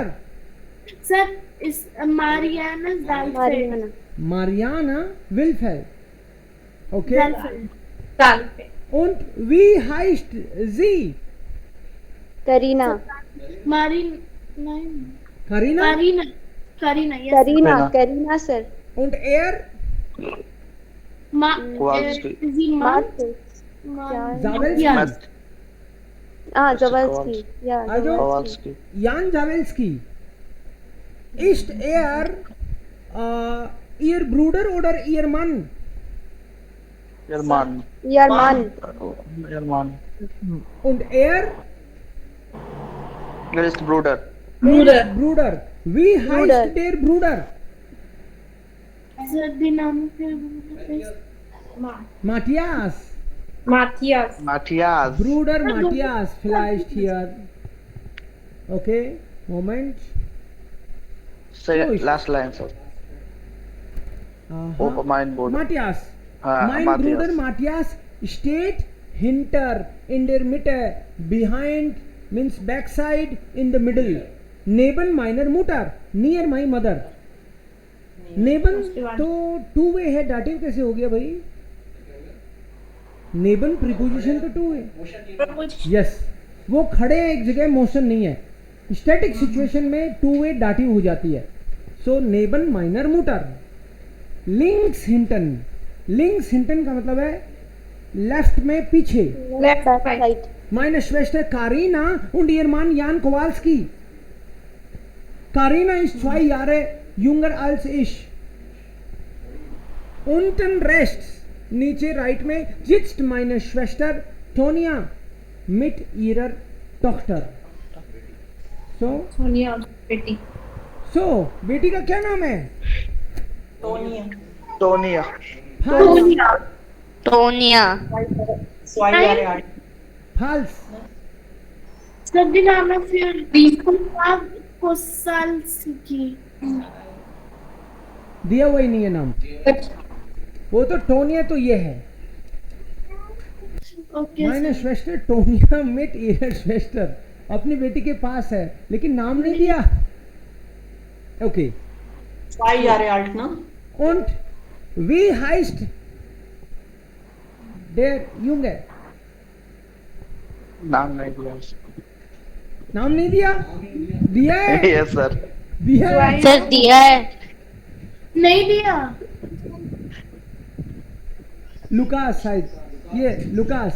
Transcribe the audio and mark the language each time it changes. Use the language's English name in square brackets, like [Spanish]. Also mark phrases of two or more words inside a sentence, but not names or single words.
[German] Sir, ist Marianne Saalfeld. Mariana Wilfeld. Okay. Saalfeld. Und wie heißt sie? करीना Karina? Karina, yes. करीना सर Und er? Kowalski. Zawelski. Ja. Zawalski ja Also Kowalski. Jan Zawelski. Ist er ihr Bruder oder ihr Mann? Ihr Mann. यार मान Ihr Mann. Und er? Er ist Bruder. Bruder. Wie heißt der Bruder? [English] Sir, the name is Matthias. [German] Matthias. Bruder Matthias vielleicht hier. Okay, Moment. [English] Last line, sir. [German] Mein Bruder. Matthias. Mein Matthias. Bruder Matthias steht hinter, in der Mitte, [English] behind means backside, in the middle. [German] Neben meiner Mutter, [English] near my mother. [Hindi] नेबन तो [English] two way [Hindi] है, डाटिव कैसे हो गया भाई? नेबन प्रीपोजिशन तो टू है। यस, वो खड़े हैं एक जगह, मोशन नहीं है। [English] static situation [Hindi] में [English] two way dative [Hindi] हो जाती है। [German] सो neben meiner Mutter. links hinten, links hinten [Hindi] का मतलब है लेफ्ट में पीछे, [English] left right. [German] Meine Schwester Karina und ihr Mann Jan Kowalski. Karina ist 2 Jahre jünger als ich. Unten rechts, [Hindi] नीचे राइट में, [German] sitzt meine Schwester Tonia mit ihrer Tochter. [Hindi] सोनिया बेटी। बेटी का क्या नाम है? Tonia. टोनिया। फाल्स। सभी नाम है फिर कोसाल्स्की दिया हुआ ही नहीं है नाम। वो तो टोनिया तो ये है। [German] meine Schwester Tonia mit ihrer Schwester, [Hindi] अपनी बेटी के पास है लेकिन नाम नहीं दिया। ओके। [German] 2 Jahre alt, ne? Und wie heißt der Junge? [Hindi] नाम नहीं दिया। नाम नहीं दिया? दिया है? [English] Yes, sir. [Hindi] दिया है? सर दिया है। नहीं दिया। लुकास शायद, ये लुकास।